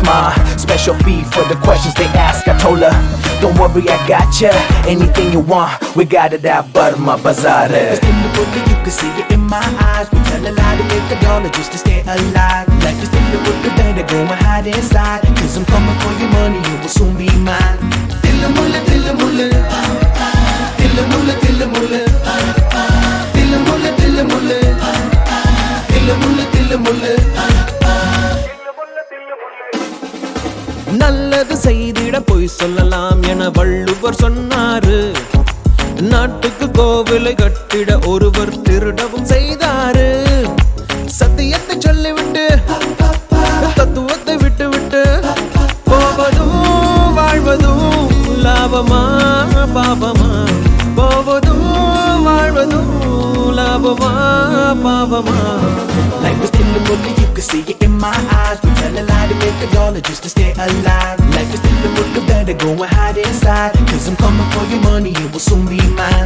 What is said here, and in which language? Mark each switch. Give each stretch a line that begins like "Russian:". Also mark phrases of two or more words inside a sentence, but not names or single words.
English: My special fee for the questions they ask. I told her, don't worry, I got ya. Anything you want, we got it out, but my bazaar. It's in the movie, you can see it in my eyes. We tell a lie to make a dollar just to stay alive. Life is in the movie, better go and hide inside. Cause I'm coming for your money, it will soon be mine. Dilla mulla, dilla mulla. Dilla mulla, dilla mulla. Dilla mulla, dilla mulla. Dilla mulla, dilla mulla.
Tamil: நல்லது செய்திட பொய் சொல்லலாம் என வள்ளுவர் சொன்னாரு நாட்டுக்கு கோவிலை கட்டிட ஒருவர் திருடவும் செய்தாரு சத்தியத்தை சொல்லிவிட்டு தத்துவத்தை விட்டு விட்டு போவதும் வாழ்வதும் லாபமா பாவமா போவதும் வாழ்வதும் லாபமா பாவமா
English: Life is still a movie, you can see it in my eyes. We tell a lie to make a dollar just to stay alive. Life is still a movie, better go and hide inside. Cause I'm coming for your money, it will soon be mine.